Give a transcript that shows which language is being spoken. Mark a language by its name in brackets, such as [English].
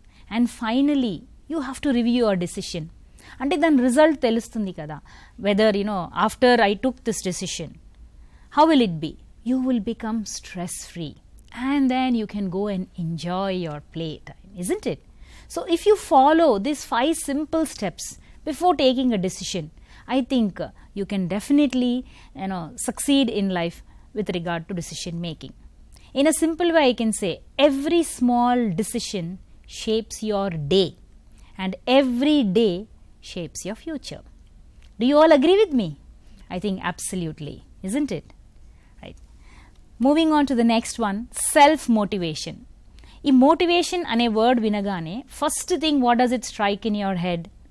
[English] And finally, you have to review your decision. [Telugu] అంటే దాని result తెలుస్తుంది కదా, [English] Whether after I took this decision, how will it be? You will become stress-free. And then you can go and enjoy your playtime, isn't it? So if you follow these 5 simple steps before taking a decision, I think you can definitely succeed in life with regard to decision making. In a simple way, I can say every small decision shapes your day and every day shapes your future. Do you all agree with me? I think absolutely, isn't it? Moving on to the next one, self-motivation. [Telugu] ఈ motivation అనే word వినగానే [English] First thing what does it strike in your head?